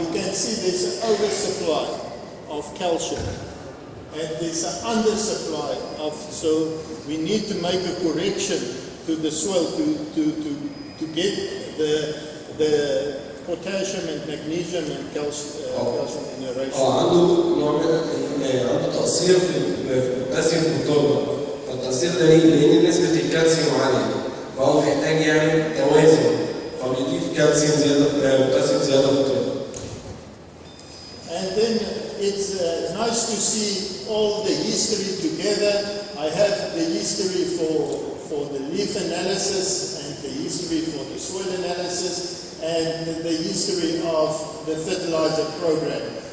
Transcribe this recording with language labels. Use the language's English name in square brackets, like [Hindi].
[English] You can see there's an oversupply of calcium, and there's an undersupply of. So we need to make a correction to the soil to get the potassium and magnesium and calcium in a ratio. [Arabic] عنده تقصير في البوتاسيوم في التربه، فالتقصير ده ليه؟ لان نسبه الكالسيوم عاليه، فهو محتاج يعمل توازن، فبيضيف كالسيوم زياده بوتاسيوم زياده في التربه. [English] And then it's nice to see all the history together. I have the history for the leaf analysis and the history for the soil analysis and the history of the fertilizer program.